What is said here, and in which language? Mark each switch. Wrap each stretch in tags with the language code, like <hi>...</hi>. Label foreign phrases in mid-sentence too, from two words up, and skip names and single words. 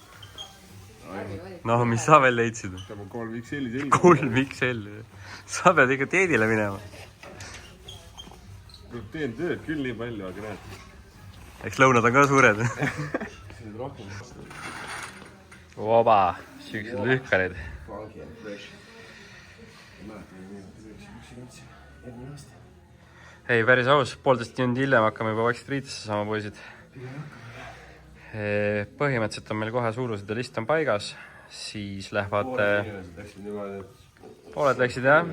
<et>No, mis sa veel leidsid? Tahab 3 XL-i selga. 3 XL. Sa pead ikka teedile minema. Teen tööd küll nii palju, aga näed. Eks lõunad on ka suured. See on rohkem. Oba, süüksed lühkarid.</et> <en>Funky and fresh.</en> <et>Ei, päris aus, 1,5 tundi hiljem hakkame juba vaikselt riidesse saama, poisid. Põhimõtteliselt on meil kohe suurused ja list on paigas, siis lähevad... Pooled läksid, jah.</et>